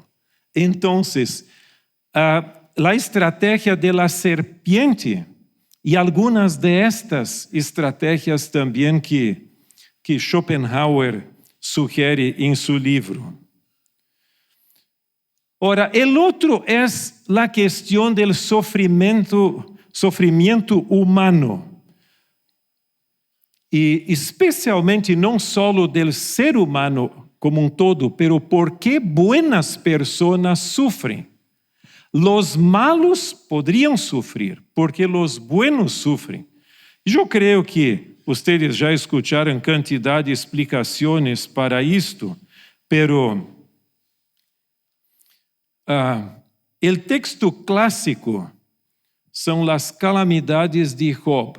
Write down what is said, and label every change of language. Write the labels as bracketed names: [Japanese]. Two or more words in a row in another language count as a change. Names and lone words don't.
[Portuguese] Então, a estratégia da serpiente e algumas destas estratégias também que Schopenhauer sugere em seu livro. Ora, o outro é a questão do sofrimento humano. E especialmente não só do ser humano como todo, [Spanish] pero por que buenas [Portuguese] pessoas sofrem. [Spanish] Los malos [Portuguese] poderiam sofrer, porque [Spanish] los buenos [Portuguese] sofrem. Eu creio que vocês já escutaram quantidade de explicações para isto, pero o texto clássico são as calamidades de Job.